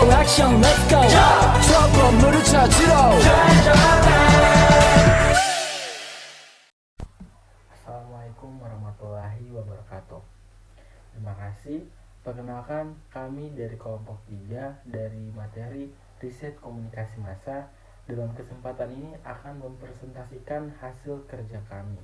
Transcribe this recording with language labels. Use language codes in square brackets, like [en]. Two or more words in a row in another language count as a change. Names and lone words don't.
[ko] 형 [en] let's go [ko] 저 건물을 찾으러 [ar] السلام عليكم ورحمة الله وبركاته. [id] Terima kasih. Perkenalkan, kami dari kelompok 3 dari materi riset komunikasi massa. Dalam kesempatan ini akan mempresentasikan hasil kerja kami.